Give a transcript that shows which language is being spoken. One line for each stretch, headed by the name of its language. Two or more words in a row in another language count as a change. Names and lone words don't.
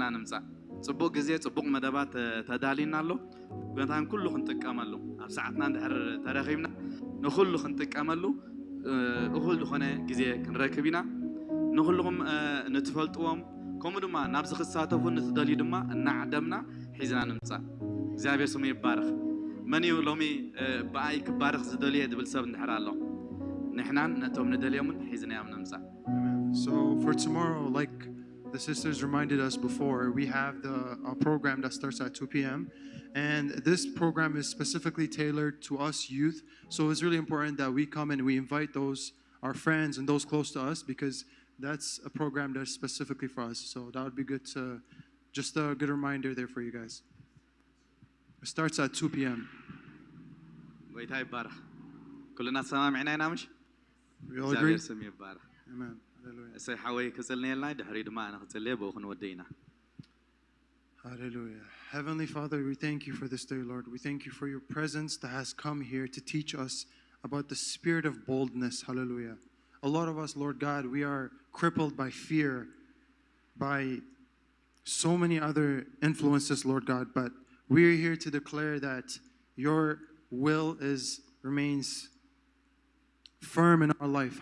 Tigrinya: ንምፃእ ፅቡቅ ግዜ ፅቡቅ መደባት ተዳሊና ኣሎ ጎንታን ኩሉ ክንጥቀመሉ ኣብ ሰዓትና እንድሕር ተረኺብና ንኩሉ ክንጥቀመሉ እኹል ዝኾነ ግዜ ክንረክብ ኢና ንኩልኩም ንትፈልጥዎም ከምኡ ድማ ናብዚ ክሳተፉ ንትደልዩ ድማ እናዓደምና ሒዝና ንምፃእ እግዚአብሔር ስሙ ይባረክ መን እዩ ሎሚ ብኣይ ክባረክ ዝደልየ ዝብል ሰብ እንድሕር ኣሎ ንሕናን ነቶም ንደልዮምን ሒዝናዮም ንምፃእ
English: So for tomorrow, like the sisters reminded us before, we have a program that starts at 2 p.m. And this program is specifically tailored to us youth. So it's really important that we come and we invite our friends and those close to us, because that's a program that's specifically for us. So that would be good to, just a good reminder there for you guys. It starts at 2 p.m.
Tigrinya: ጎይታ ይባረክ ኩልና ተሰማሚዕና ኢና ምሽ
English: We all agree?
Tigrinya: እግዚአብሔር ስሙ ይባረክ
English: Amen. Hallelujah.
Tigrinya: እሰይ ሓወይ ክፅልነየልና ድሕሪ ድማ ኣነ ክፅልየ ብኡ ክንወደ ኢና
English: Hallelujah. Heavenly Father, we thank you for this day, Lord. We thank you for your presence that has come here to teach us about the spirit of boldness. Hallelujah. A lot of us, Lord God, we are crippled by fear, by so many other influences, Lord God, but we are here to declare that your will remains firm in our life.